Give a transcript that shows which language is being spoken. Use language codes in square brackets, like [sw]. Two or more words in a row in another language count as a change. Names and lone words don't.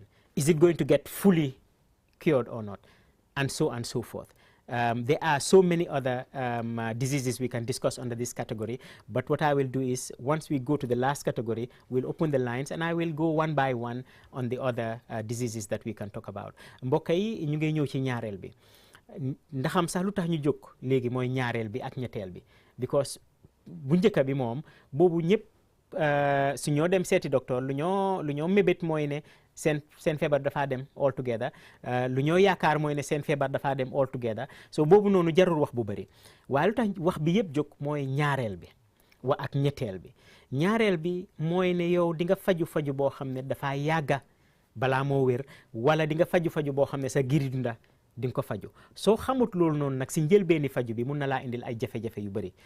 [en] Is it going to get fully cured or not? And so on and so forth. There are so many other diseases we can discuss under this category, but what I will do is, once we go to the last category, we'll open the lines and I will go one by one on the other diseases that we can talk about. [wo] Mbokk yi ñu ngi ñëw ci ñaareel bi. Ndaxam sax lu tax ñu jóg léegi mooy ñaareel bi ak ñetteel bi, because bu njëkk bi moom boobu ñëpp su ñoo dem seeti docteur lu ñoo mébét mooy ne seen feebar dafa dem [en] all together, [wo] lu ñoo yaakaar mooy ne seen feebar dafa dem [en] all together. [wo] So boobu noonu jarul wax bu bëri, waaye lu tax wax bi yëpp jóg mooy ñaareel bi ak ñetteel bi. Ñaareel bi mooy ne yow di nga faju boo xam ne dafa yàgga balaa moo wér, wala di nga faju boo xam ne sa giri dunda di nga ko faju. Soo xamut loolu noonu nag si njëlbeeni faju bi mun na laa indil ay jafe-jafe yu bëri.